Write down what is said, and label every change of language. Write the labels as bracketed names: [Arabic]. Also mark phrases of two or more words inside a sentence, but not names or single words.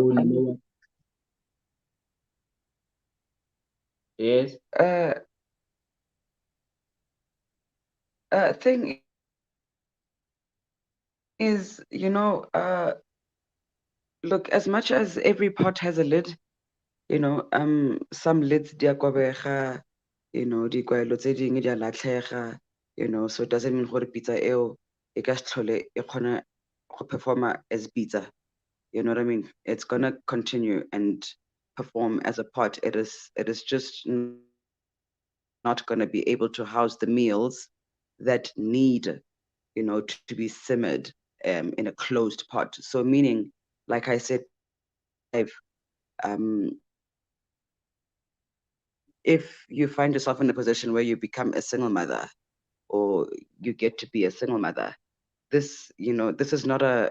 [English] alone. No one, yes. Uh, Thing is, look, as much as every pot has a lid, some lids [Tswana] di a kobega, di kwaelo tse dingwe di a latlhega, [English] so it doesn't mean [Tswana] gore pizza eo e ka se tlhole e kgona go performa [English] as pizza. You know what I mean? It's gonna continue and perform as a pot. It is just not gonna be able to house the meals that need, to be simmered in a closed pot. So meaning, like I said before, in life, um, if you find yourself in a position where you become a single mother or you get to be a single mother, this is not